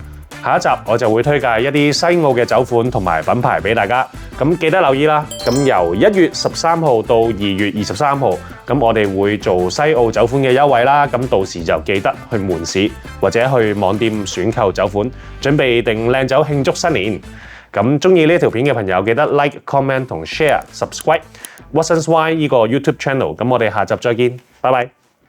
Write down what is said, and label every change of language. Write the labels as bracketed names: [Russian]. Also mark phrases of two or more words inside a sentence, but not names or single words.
[Cantonese] 下一集我就會推介一啲西澳嘅酒款同埋品牌俾大家，咁記得留意啦。咁由1月13號到2月23號，咁我哋會做西澳酒款嘅優惠啦。咁到時就記得去門市或者去網店選購酒款，準備訂靚酒慶祝新年。咁中意呢條片嘅朋友記得 [English] like、comment [Cantonese] 同 [English] share、subscribe Watson's Wine [Cantonese] 呢個 [English] YouTube channel。 [Cantonese] 咁我哋下集再見，拜拜。